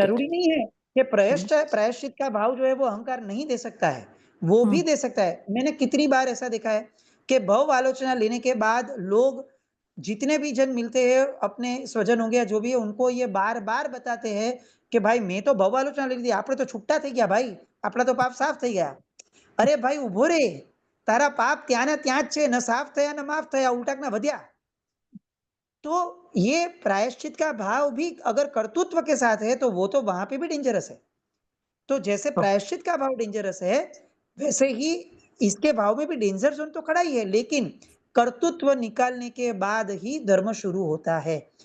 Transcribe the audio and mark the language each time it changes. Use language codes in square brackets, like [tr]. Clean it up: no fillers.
[hi] जरूरी नहीं है कि प्रायश्चित का भाव जो है वो अहंकार नहीं दे सकता है, वो भी दे सकता है। मैंने कितनी बार ऐसा देखा है कि भव आलोचना लेने के बाद लोग, जितने भी जन मिलते हैं, अपने स्वजन हो गया जो भी है, उनको ये बार बार बताते हैं कि भाई मैं तो भव आलोचना ले ली, आपने तो [gu] छुट्टा થઈ ગયા भाई, આપણા तो पाप साफ થઈ ગયા। अरे भाई उभो रे, तारा पाप ત્યાં ને ત્યાં જ છે, ન સાફ થયા ન માફ થયા, ઉલટાક ના વધ્યા। [hi] तो ये प्रायश्चित का भाव भी अगर कर्तृत्व के साथ है तो वो तो वहां पे भी डेंजरस है। तो जैसे प्रायश्चित का भाव डेंजरस है, वैसे ही इसके भाव में भी डेंजर जोन तो खड़ा ही है, लेकिन कर्तृत्व निकालने के बाद ही धर्म शुरू होता है।